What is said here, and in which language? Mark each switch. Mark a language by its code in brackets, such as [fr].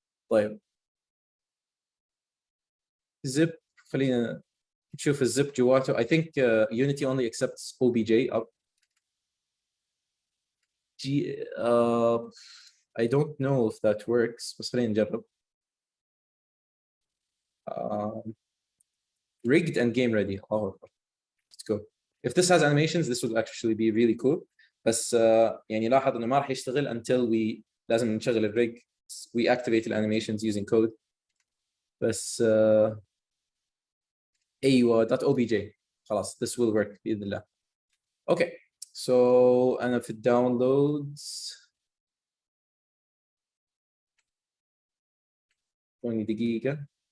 [ar] طيب zip خلينا نشوف الزب جواته. [en] I think Unity only accepts OBJ up. I don't know if that works [ar] بس خلينا نجرب. [en] Rigged and game ready. Oh, let's go. If this has animations this will actually be really cool. [ar] بس يعني لاحظ انه ما راح يشتغل [en] until we [ar] لازم نشغل الريج. [en] We activate the animations using code. [ar] بس ايوه .obj خلاص [en] this will work [ar] باذن الله. [en] Okay, so [ar] انا في الداونلودز ثواني دقيقة.